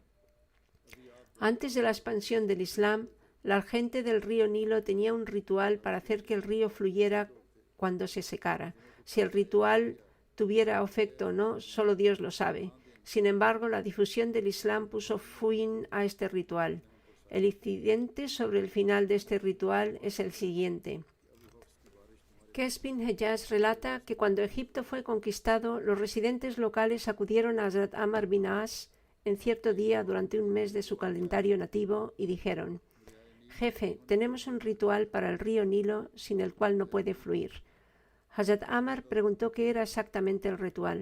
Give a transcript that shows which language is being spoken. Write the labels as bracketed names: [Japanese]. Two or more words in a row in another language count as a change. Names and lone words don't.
[Spanish] Antes de la expansión del Islam, la gente del río Nilo tenía un ritual para hacer que el río fluyera cuando se secara. Si el ritual tuviera efecto o no, solo Dios lo sabe. Sin embargo, la difusión del Islam puso fin a este ritual. El incidente sobre el final de este ritual es el siguiente. Qais bin Hejaz relata que cuando Egipto fue conquistado, los residentes locales acudieron a Hazrat Amr bin As en cierto día durante un mes de su calendario nativo y dijeron: «Jefe, tenemos un ritual para el río Nilo sin el cual no puede fluir». Hazrat Amr preguntó qué era exactamente el ritual.